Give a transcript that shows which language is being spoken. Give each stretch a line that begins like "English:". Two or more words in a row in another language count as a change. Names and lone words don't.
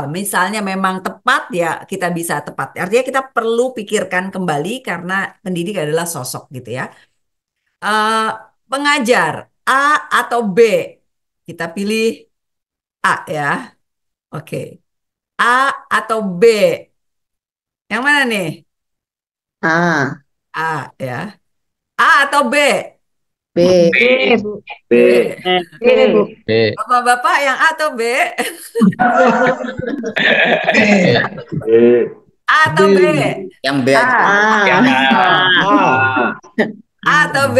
Indonesian: Misalnya memang tepat ya kita bisa tepat. Artinya kita perlu pikirkan kembali karena pendidik adalah sosok gitu ya. Pengajar A atau B? Kita pilih A ya. Oke. A atau B? Yang mana nih? A. A ya. A atau B? B. B. Bu. B. Bapak-bapak yang A atau B? A atau B? Yang B. A atau B?